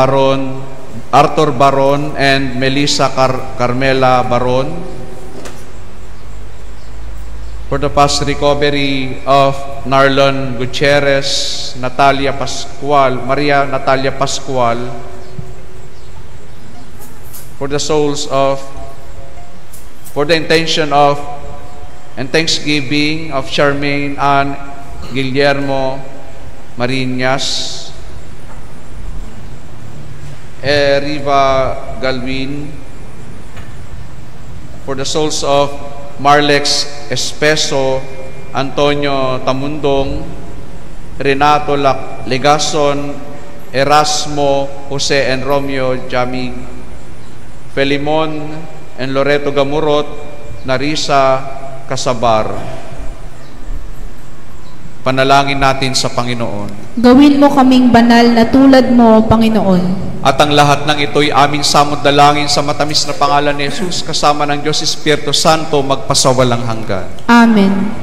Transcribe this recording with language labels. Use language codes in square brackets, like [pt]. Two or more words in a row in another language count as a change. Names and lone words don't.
[en] Baron and Melissa Carmela Baron, for the fast recovery of Narlon Gutierrez, Maria Natalia Pascual, for the intention of and thanksgiving of Charmaine Ann Guillermo Marinas, Riva Galvin, for the souls of Marlex Espeso, Antonio Tamundong, Renato Legason, Erasmo Jose and Romeo Jamig, Felimon and Loreto Gamurot, Narisa Kasabar. [tl] Panalangin natin sa Panginoon. Gawin mo kaming banal na tulad mo, Panginoon. At ang lahat ng ito'y aming samot-dalangin sa matamis na pangalan ni Jesus, kasama ng Diyos Espiritu Santo, magpasawalang hanggan. Amen.